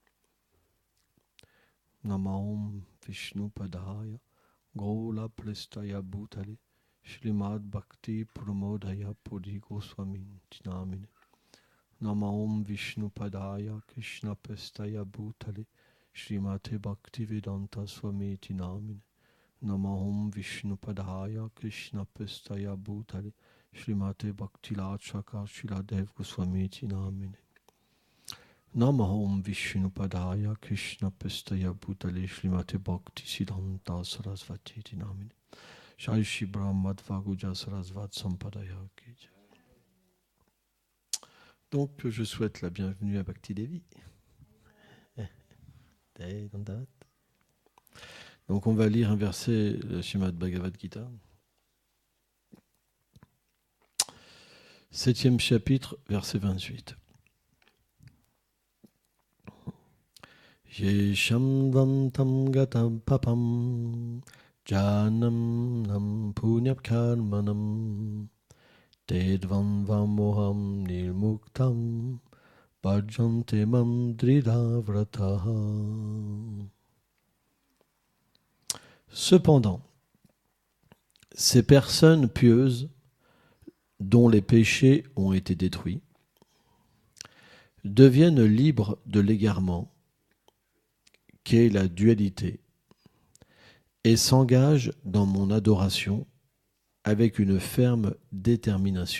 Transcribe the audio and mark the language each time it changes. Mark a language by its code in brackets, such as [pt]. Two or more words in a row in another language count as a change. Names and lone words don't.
[sa] Namam Vishnupadaya Gaula Pristaya Bhutale Shrimad Bhakti Pramodaya Puri Goswami Namine Namam Vishnu Padaya Krishna Pestaya Bhutale Shrimate Bhakti Vedanta Swami Namine Namam Vishnu Padaya Krishna Pestaya Bhutale Shrimate Bhakti Lachaka Shiladev Goswami Namine Namam Vishnu Padaya Krishna Pestaya Bhutale Shrimate Bhakti Siddhanta Sarasvati Namine Shai Shri Brahmadva Guja Sarasvat Sampadaya Ki Jai. [fr] Donc, je souhaite la bienvenue à Bhakti Devi. Donc, on va lire un verset de Srimad Bhagavad Gita. 7e chapitre, verset 28. [sa] Yesham dantam gatam papam janam nam punyap karmanam Tedvam vamoham nirmuktam bhajante mam dridhavrataha. [fr] Cependant, ces personnes pieuses dont les péchés ont été détruits deviennent libres de l'égarement qu'est la dualité et s'engagent dans mon adoration avec une ferme détermination.